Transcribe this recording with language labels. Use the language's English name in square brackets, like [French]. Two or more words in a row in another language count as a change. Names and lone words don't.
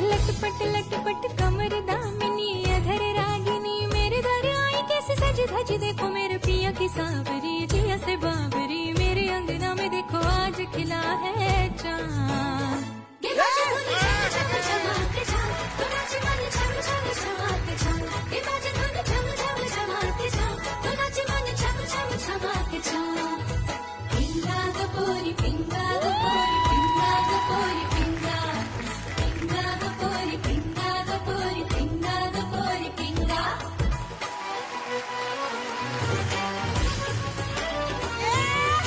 [Hindi] लटपट कमर दामिनी अधर रागिनी मेरे घर आई कैसी सजी धजी देखो मेरे पिया की सावरी जिया से बावरी मेरे अंगना में देखो आज खिला है चांद। गे बाजे धुन झम झम झमाक झम नाचे मन झम झम झमाक झम। गे बाजे धुन झम झम झमाक झम नाचे मन झम झम झमाक झम। [Marathi] पिंगा ग पोरी पिंगा ग पोरी पिंगा ग पोरी पिंगा पिंगा ग पोरी पिंगा ग पोरी पिंगा ग पोरी पिंगा।